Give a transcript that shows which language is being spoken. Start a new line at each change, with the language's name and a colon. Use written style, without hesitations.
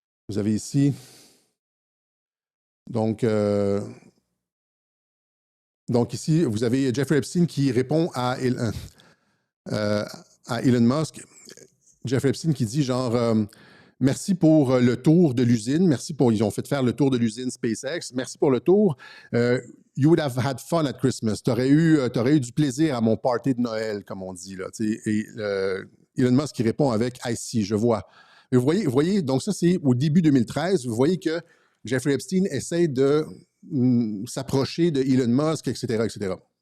French: Vous avez ici, donc ici, vous avez Jeffrey Epstein qui répond à Elon Musk. Jeffrey Epstein qui dit genre merci pour le tour de l'usine, ils ont fait faire le tour de l'usine SpaceX, merci pour le tour.
English: You would have had fun at Christmas.
French: T'aurais eu du plaisir à mon party de Noël, comme on dit là. Et Elon Musk qui répond avec
English: I see,
French: je vois. Et vous voyez, donc ça c'est au début 2013. Vous voyez que Jeffrey Epstein essaie de s'approcher de Elon Musk, etc., etc.